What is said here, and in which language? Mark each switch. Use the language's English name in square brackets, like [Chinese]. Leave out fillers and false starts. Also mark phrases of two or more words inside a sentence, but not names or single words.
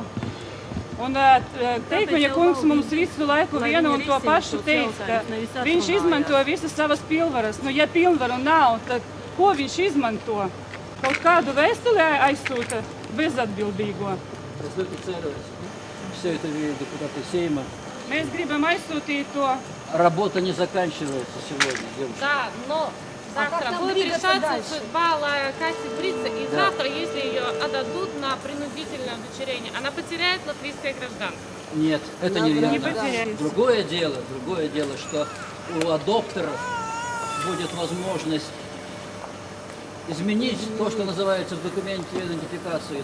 [Latvian] Un Teikuņa kungs mums visu laiku vienu un to pašu teica, ka viņš izmanto visas savas pilnvaras. Nu, ja pilnvaru nav, tad ko viņš izmanto? Kaut kādu vēstuli aizsūta bezatbildīgo. Es ļoti ceru, [Russian] все это депутаты Сейма. [Latvian] Mēs gribam aizsūtīt to. [Russian] Работа не заканчивается сегодня, девушка. Да, но завтра будет решаться судьба Кати Брица, и завтра, если ее отдадут на принудительное удочерение, она потеряет латвийское гражданство. Нет, это неверно. Не потеряет. Другое дело, что у адоптеров будет возможность изменить то, что называется в документе идентификации.